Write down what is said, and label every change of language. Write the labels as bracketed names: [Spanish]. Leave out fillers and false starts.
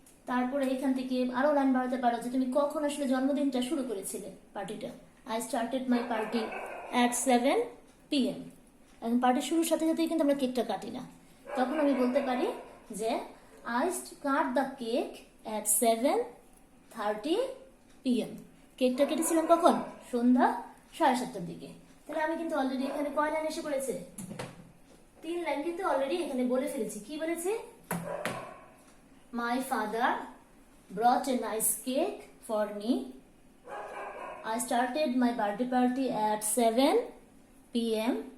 [Bangla] তারপরে এখান থেকে আরো লাইন বাড়াতে পারো যে তুমি কখন আসলে জন্মদিনটা শুরু করেছিলে, পার্টিটা। [English] I started my party at 7 PM। [Bangla] এখন পার্টি শুরুর সাথে সাথেই কিন্তু আমরা কেকটা কাটি না। তখন আমি বলতে পারি যে [English] I cut the cake at 7:30 PM। [Bangla] কেকটা কেটেছিলাম কখন? সন্ধ্যা 7:30টার দিকে। তাহলে আমি কিন্তু অলরেডি এখানে কয় লাইন এসে পড়েছে? 3 লাইন কিন্তু অলরেডি এখানে বলে ফেলেছি। কি বলেছি? [English] My father brought a nice cake for me. I started my birthday party at 7 PM.